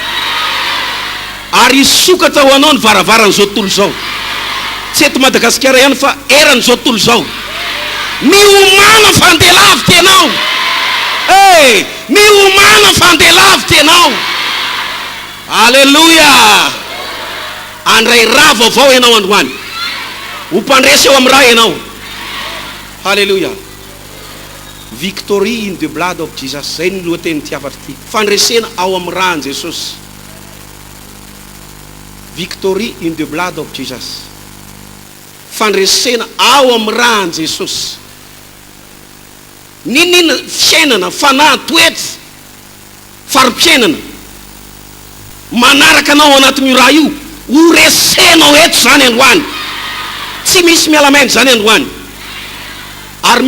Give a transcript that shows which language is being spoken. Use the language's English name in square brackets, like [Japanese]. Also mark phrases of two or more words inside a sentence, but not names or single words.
[Malagasy] ary sokatra ho anao ny varavaran'izao tontolo izao tsy eto Madagasikara ihany fa eran'izao tontolo izao miomana fa andeha lavitra ianao miomana fa andeha lavitra ianao alleluia andray raha vaovao ianao androany ho mpandresy eo amin'ny raha ianao halleluia [English] victory in the blood of Jesus [Malagasy] zay ny lohateny tiavatra ty fandresena ao amin'ny rahan Jesosy [English] victory in the blood of Jesus [Malagasy] fandresena ao amin'ny rahan Jesosy ninina fiainana fanahy toetra farim-piainana manaraka anao anatin'io raha io ho resenao eto zany androany tsy misy mialamainy zany androany ary